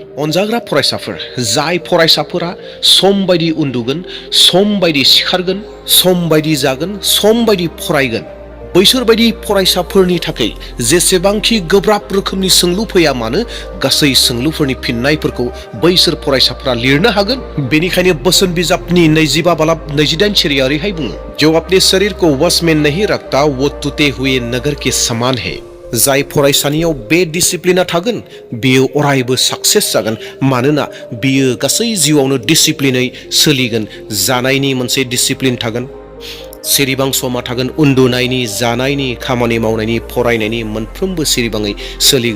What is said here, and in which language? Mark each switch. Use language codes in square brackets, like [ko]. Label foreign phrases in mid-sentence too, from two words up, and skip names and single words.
[brx] अनजाग्रा फरायसाफोर, जाय फरायसाफोरा सम बायदि उन्दुगोन, सम बायदि सिखारगोन, सम बायदि जागोन, सम बायदि फरायगोन, बैसोर बायदि फरायसाफोरनि थाखाय जेसेबांखि गोब्राब रोखोमनि सोंलु फैया मानो गासै सोंलुफोरनि फिननायफोरखौ बैसोर फरायसाफोरा लिरनो हागोन। बेनिखायनो बोसोन बिजाबनि 25 बालाब 28 सिरिया ओरैहाय बुङो, [hi] जो अपने शरीर को वश में नहीं रखता वो टूटे हुए नगर के समान है। [brx] जाय फरायसानियाव बे डिसिप्लिना थागोन बियो अरायबो साक्सेस जागोन, मानोना बियो गासै जिउआवनो डिसिप्लिनै सोलिगोन। जानायनि मोनसे डिसिप्लिन थागोन, सिरिबां समा थागोन, उन्दुनायनि, जानायनि, खामानि मावनायनि, फरायनायनि मोनफ्रोमबो सिरिबाङै सोलिगोन।